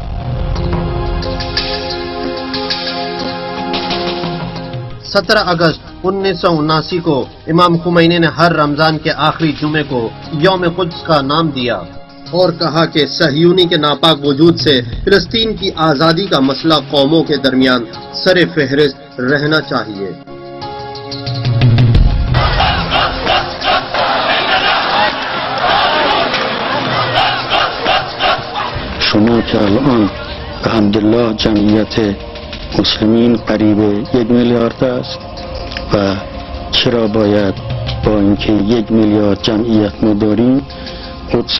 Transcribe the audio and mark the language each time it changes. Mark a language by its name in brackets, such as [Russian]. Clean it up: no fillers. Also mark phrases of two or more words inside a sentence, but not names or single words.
[Urdu] 17 اگست 1979 کو امام خمینی نے ہر رمضان کے آخری جمعے کو یوم قدس کا نام دیا اور کہا کہ صہیونی کے ناپاک وجود سے فلسطین کی آزادی کا مسئلہ قوموں کے درمیان سر فہرست رہنا چاہیے۔ [Persian] شما که الان به حمدالله جمعیت مسلمین قریب 1 میلیارد است و چرا باید با اینکه 1 میلیارد جمعیت ما داریم قدس